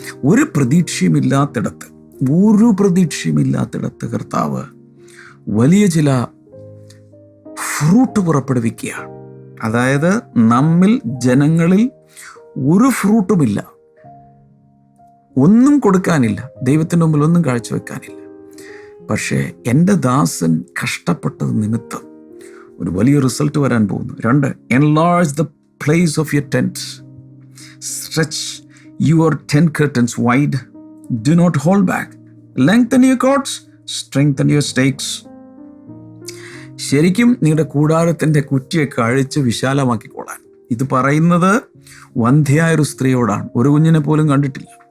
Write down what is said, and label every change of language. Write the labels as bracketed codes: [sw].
[ml] ഒരു പ്രതീക്ഷയുമില്ലാത്തിടത്ത് കർത്താവ് വലിയ ചില ഫ്രൂട്ട് പുറപ്പെടുവിക്കുകയാണ്. അതായത് നമ്മിൽ ജനങ്ങളിൽ ഒരു ഫ്രൂട്ടുമില്ല, ഒന്നും കൊടുക്കാനില്ല, ദൈവത്തിൻ്റെ മുമ്പിൽ ഒന്നും കാഴ്ചവെക്കാനില്ല. പക്ഷേ എൻ്റെ ദാസൻ കഷ്ടപ്പെട്ടത് നിമിത്തം ഒരു വലിയ റിസൾട്ട് വരാൻ പോകുന്നു. [en] 2, enlarge the place of your tents, stretch your tent curtains wide, do not hold back, lengthen your cords, strengthen your stakes. [ml] ശരിക്കും നിങ്ങളുടെ കൂടാരത്തിൻ്റെ കുറ്റിയൊക്കെ അഴിച്ച് വിശാലമാക്കിക്കോളാൻ. ഇത് പറയുന്നത് വന്ധ്യയായൊരു സ്ത്രീയോടാണ്. ഒരു കുഞ്ഞിനെ പോലും കണ്ടിട്ടില്ല.